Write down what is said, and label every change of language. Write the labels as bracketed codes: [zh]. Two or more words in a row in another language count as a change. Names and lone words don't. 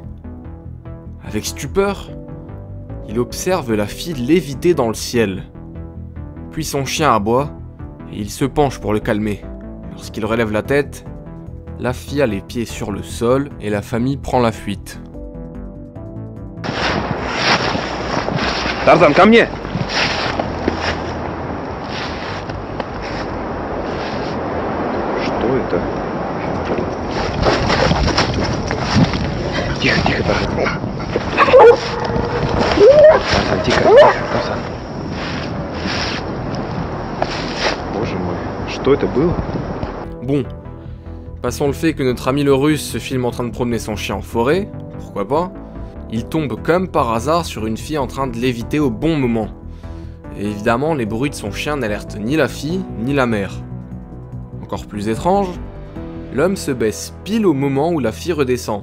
[fr] Avec stupeur, il observe la fille léviter dans le ciel. Puis son chien aboie et il se penche pour le calmer. Lorsqu'il relève la tête, la fille a les pieds sur le sol et la famille prend la fuite. [ru] Tarzan, ко мне! Что это? Тихо, тихо, Таrzan. Tarzan, тихо, тихо, Tarzan. Боже мой, что это было? [fr] Bon, passons le fait que notre ami le russe se filme en train de promener son chien en forêt, pourquoi pas. Il tombe comme par hasard sur une fille en train de léviter au bon moment. Et évidemment, les bruits de son chien n'alertent ni la fille, ni la mère. Encore plus étrange, l'homme se baisse pile au moment où la fille redescend.